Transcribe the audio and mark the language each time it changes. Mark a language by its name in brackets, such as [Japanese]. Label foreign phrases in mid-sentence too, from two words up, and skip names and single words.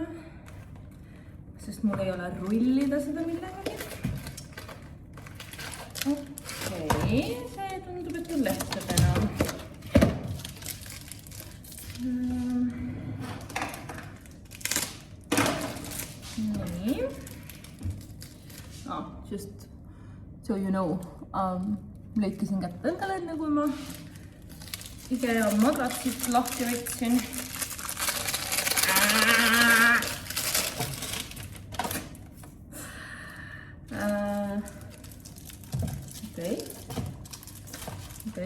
[Estonian] Sest mul ei ole rullida seda millegagi. Okei, see tundub, et on lehtedena. Nii. [English] Just so you know, [Estonian] lõikasin kätt endale, enne kui ma IKEA madratsit lahti võtsin. Okei.